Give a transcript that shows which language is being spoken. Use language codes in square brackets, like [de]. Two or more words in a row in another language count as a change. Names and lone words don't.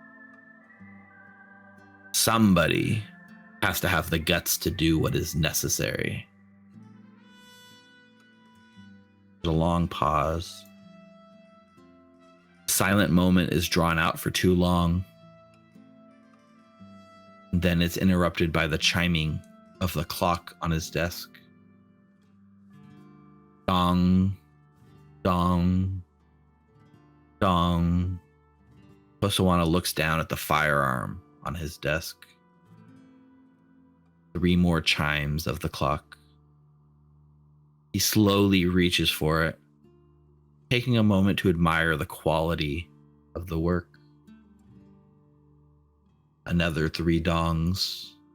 [en] Somebody has to have the guts to do what is necessary. There's a long pause. Silent moment is drawn out for too long. Then it's interrupted by the chiming of the clock on his desk. Dong, dong, dong. Kosowana looks down at the firearm on his desk. 3 more chimes of the clock. He slowly reaches for it, taking a moment to admire the quality of the work. Another 3 dongs.